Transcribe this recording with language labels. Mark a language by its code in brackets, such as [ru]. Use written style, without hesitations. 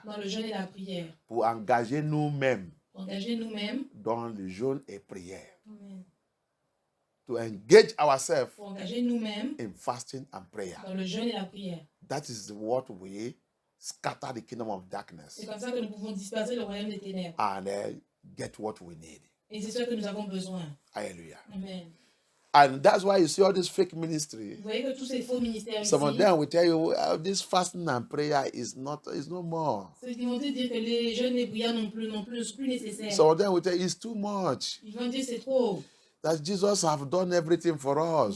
[fr] dans le jeûne et la prière. Pour engager nous-mêmes Engager nous-mêmes dans le jeûne et prière. Amen. [en] To engage ourselves [fr] Pour engager nous-mêmes [en] in fasting and prayer. [fr] dans le jeûne et la prière. [en] That is what we scatter the kingdom of darkness [fr] C'est comme ça que nous pouvons disperser le royaume des ténèbres. [en] and get what we need. [fr] Et c'est ce que nous avons besoin. [en] Hallelujah. [fr] Amen. [en] And that's why you see all this fake ministry. [fr] Vous voyez que tous ces faux ministères [en] Some of [fr] ici, [en] them will tell you this fasting and prayer is no more. [fr] ceux qui vont te dire que les jeûnes et prières non plus nécessaires. [en] Some of them will tell you it's too much. [fr] Ils vont dire c'est trop. [en] That Jesus have done everything for us.